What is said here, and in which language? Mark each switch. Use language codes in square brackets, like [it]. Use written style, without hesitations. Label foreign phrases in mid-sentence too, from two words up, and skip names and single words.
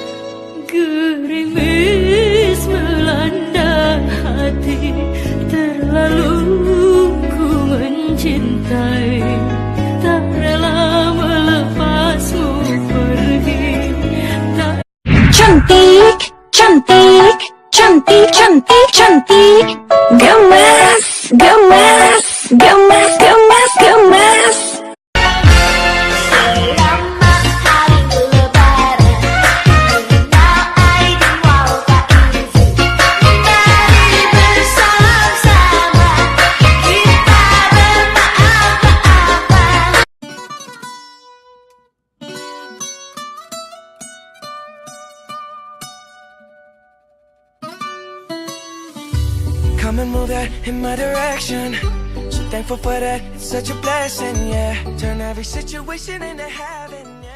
[id] Gerimis melanda hati, terlalu ku mencintai, tak rela melepasmu pergi. Cantik, cantik, cantik, cantik, cantik, gemas, gemas, gemas, gemas, gemas. Selamat hari lebaran, [ar] من العائدين والفائزين. [id] Mari bersama-sama kita bermaaf-maafan. [en] Come and move that in my direction. So thankful for that, it's such a blessing, yeah. Turn every situation into heaven.